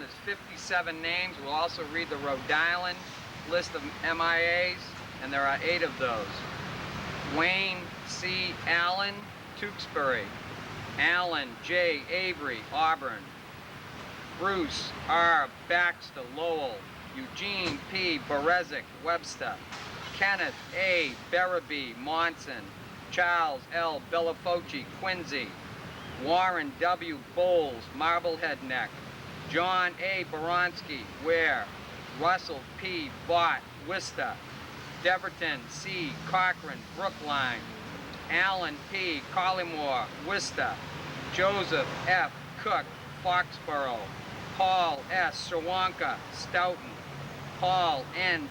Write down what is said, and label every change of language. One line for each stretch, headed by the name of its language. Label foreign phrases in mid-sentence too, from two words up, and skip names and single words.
English: There's 57 names. We'll also read the Rhode Island list of MIAs, and there are 8 of those. Wayne C. Allen, Tewksbury. Alan J. Avery, Auburn. Bruce R. Baxter, Lowell. Eugene P. Berezik, Webster. Kenneth A. Berraby, Monson. Charles L. Bellafoci, Quincy. Warren W. Bowles, Marblehead Neck. John A. Baronsky, Ware. Russell P. Bott, Worcester. Deverton C. Cochran, Brookline. Alan P. Collymore, Worcester. Joseph F. Cook, Foxborough. Paul S. Shawanka, Stoughton. Paul N.